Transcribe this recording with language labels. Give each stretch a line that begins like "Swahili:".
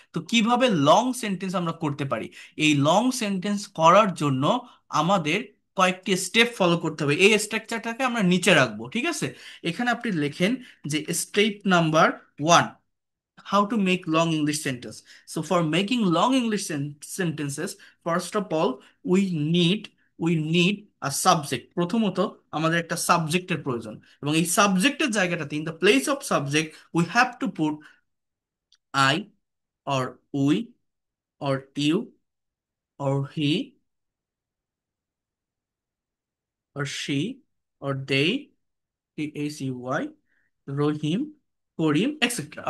Bangla: তো কিভাবে long sentence আমরা করতে পারি? এই লং সেন্টেন্স করার জন্য আমাদের কয়েকটি স্টেপ ফলো করতে হবে। এই স্ট্রাকচারটাকে আমরা নিচে রাখবো, ঠিক আছে? এখানে আপনি লেখেন যে step number 1,
English: how to make long English sentence. So for making long English sentences, first of all, we need we need a subject.
Bangla: প্রথমত আমাদের একটা সাবজেক্টের প্রয়োজন, এবং এই সাবজেক্টের জায়গাটাতে
English: in the place of subject we have to put I or we or you or he or she or they,
Bangla: THEY, Rahim, Karim, etcetera.